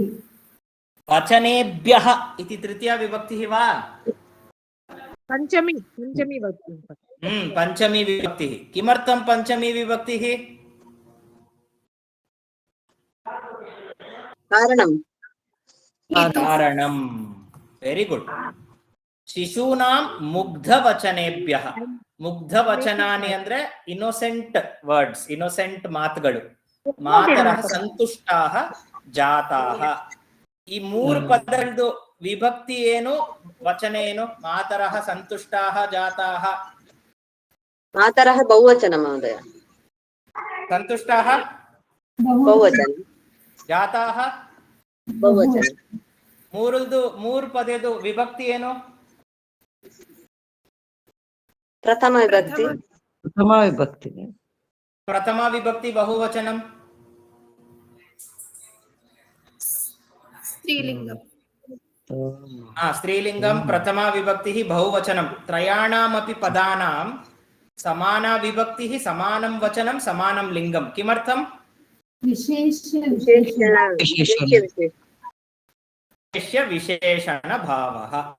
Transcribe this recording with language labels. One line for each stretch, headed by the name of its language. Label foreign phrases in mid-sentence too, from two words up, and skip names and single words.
Sanskrit: वचनेभ्यः इति तृतीया विभक्तिः वा? पंचमी वक्तुं पञ्चमी विभक्तिः। किमर्थं पञ्चमी विभक्तिः? कारणं।
English: very good.
Sanskrit: शिशूनां मुग्धवचनेभ्यः।
Kannada: मुग्धवचनानि ಅಂದ್ರೆ
English: innocent words,
Kannada: ಇನ್ನೋಸೆಂಟ್ ಮಾತುಗಳು.
Sanskrit: ಮಾತರಃ ಸಂತುಷ್ಟಾಃ ಜಾತಾಃ.
Kannada: ಈ ಮೂರು ಪದಗಳದ್ದು ವಿಭಕ್ತಿ ಏನು, ವಚನ ಏನು?
Sanskrit: ಮಾತರಃ ಸಂತುಷ್ಟಾಃ ಜಾತಾಃ.
Kannada: ಮಾತರಃ ಬಹುವಚನ ಮಹೋದಯ.
Sanskrit: ಸಂತುಷ್ಟಾಃ
Kannada: ಬಹುವಚನ.
Sanskrit: ಜಾತಾಃ
Kannada: ಬಹುವಚನ. ಮೂರು ಪದದ್ದು ವಿಭಕ್ತಿ ಏನು? ಪ್ರಥಮ ವಿಭಕ್ತಿ. ಪ್ರಥಮ ವಿಭಕ್ತಿ.
Sanskrit: ಪ್ರಥಮ ವಿಭಕ್ತಿ ಬಹುವಚನಂ. स्त्रीलिङ्गम् स्त्रीलिङ्गं प्रथमा विभक्तिः बहुवचनं. त्रयाणामपि पदानां समाना विभक्तिः, समानं वचनं, समानं लिङ्गं. किमर्थं? विशेष्य विशेषण भावः.